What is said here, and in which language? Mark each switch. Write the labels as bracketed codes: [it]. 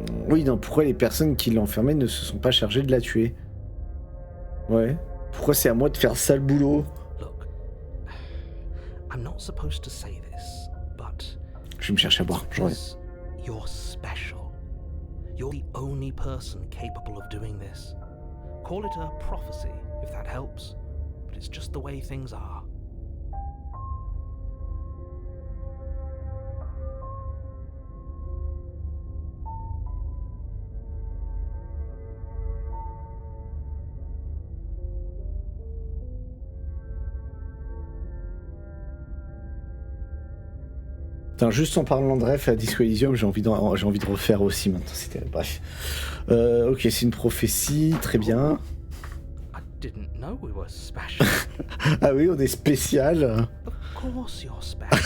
[fr] Oui, non, pourquoi les personnes qui l'ont enfermée ne se sont pas chargées de la tuer? Ouais. Pourquoi c'est à moi de faire ça le boulot? [en] Look, I'm not supposed to say this, but [fr] je vais me chercher à boire, j'en reviens. [en] You're special. You're the only person capable of doing this. Call it a prophecy, if that helps, but it's just the way things are. [fr] Putain, juste en parlant de ref à Disco Elysium, j'ai envie de refaire aussi maintenant. C'était bref. Ok, c'est une prophétie, très bien. [en] I didn't know we were special. [fr] Ah oui, on est spécial. [en] Of course you're special.